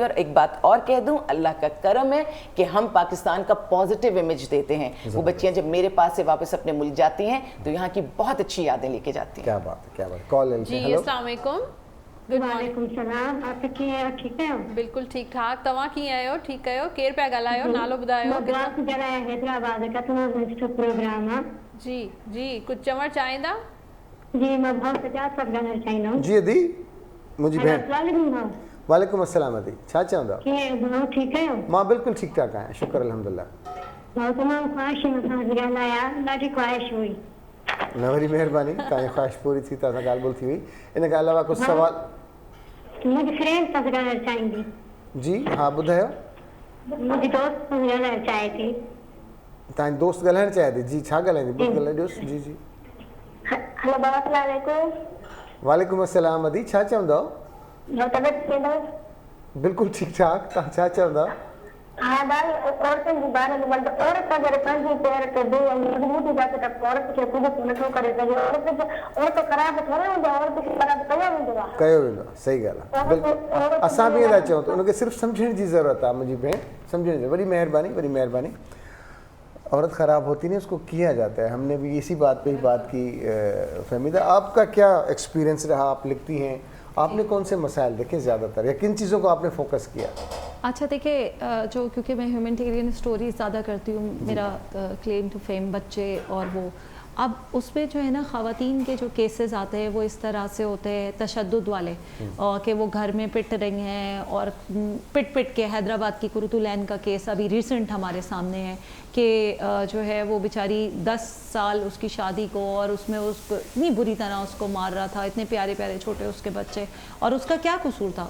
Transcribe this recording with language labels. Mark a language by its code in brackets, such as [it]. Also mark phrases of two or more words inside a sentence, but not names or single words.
[ur] اور ایک بات اور کہہ دوں، اللہ کا کرم ہے کہ ہم پاکستان کا [en] positive image [ur] دیتے ہیں. وہ بچیاں جب میرے پاس سے واپس اپنے ملک جاتی ہیں، تو یہاں کی بہت اچھی یادیں لے کے جاتی ہیں. کیا بات ہے، کیا بات۔ کال जी, [ar] السلام علیکم. وعلیکم سلام. [ur] آپ ٹھیک ہے? [sd] बिल्कुल ठीक ठाक। तव्हां कीअं आहियो? ठीकु आहियो? केरु पिया ॻाल्हायो? नालो ॿुधायो। [ur] حیدرآباد کا تمہارا پروگرام ہے. [sd] जी जी, कुछ चवण चाहींदा? जी, [ur] میں بہت سجاد صاحب [sd] ॻाल्हाइण चाहींदा [ur] हूं। [sd] जी अदी, मुंहिंजी भेण। [ar] وعلیکم السلام [sd] अदी, छा चवंदा? कीअं ठीक आहियो? मां बिल्कुलु ठीकु ठाक आहियां, शुक्र अल्हम्दुलिल्लाह। मां तमामु ख़्वाहिश सां ॻाल्हाया, ॾाढी ख़्वाहिश हुई। न वरी महिरबानी, तव्हांजी ख़्वाहिश पूरी थी, तव्हां सां ॻाल्हि ॿोल थी हुई। इन खां अलावा कुझु सवाल? मुंहिंजी फ्रेंड सां ॻाल्हाइण चाहींदी। जी हा, ॿुधायो। मुंहिंजी दोस्त सां ॻाल्हाइण चाहे थी। तव्हांजी दोस्त ॻाल्हाइण चाहे थी? जी, छा ॻाल्हाईंदी? बिल्कुलु ॻाल्हाइजोसि। जी जी। हेलो, [ar] السلام علیکم. وعلیکم السلام [sd] अदी, छा चवंदव? तबियत कीअं? बिल्कुल ठीक ठाक, तव्हां छा चवंदा? हाँ भाई, औरतन जे बारे में मतलब औरत अगर पंहिंजे पैर ते दे मजबूती जाके त औरत खे कुझु नथो करे सघे। औरत ख़राब थोड़े हूंदो, औरत खे ख़राब कयो वेंदो आहे। सही ॻाल्हि आहे, बिल्कुलु। असां बि था चऊं त उनखे सिर्फ़ु सम्झण जी ज़रूरत आहे। मुंहिंजी भेण, सम्झण जी। वरी महिरबानी, वरी महिरबानी। [ur] عورت خراب ہوتی نہیں، اس کو کیا جاتا ہے. ہم نے بھی اسی بات پہ ہی بات کی فہمیدہ۔ آپ کا کیا ایکسپیرینس رہا? آپ لکھتی ہیں، آپ نے کون سے مسائل دیکھے زیادہ تر، یا کن چیزوں کو آپ نے فوکس کیا? اچھا دیکھیے، جو کیونکہ میں [en] humanitarian story [ur] زیادہ کرتی ہوں، میرا [en] claim to fame [ur] بچے، اور وہ اب اس میں جو ہے نا خواتین کے جو کیسز آتے ہیں وہ اس طرح سے ہوتے ہیں تشدد والے، اور کہ وہ گھر میں پٹ رہی ہیں، اور پٹ کے حیدرآباد کی قرۃالعین کا کیس ابھی ریسنٹ ہمارے سامنے ہے کہ جو ہے وہ بیچاری 10 سال اس کی شادی کو، اور اس میں اس کو اتنی بری طرح اس کو مار رہا تھا، اتنے پیارے پیارے چھوٹے اس کے بچے، اور اس کا کیا قصور تھا?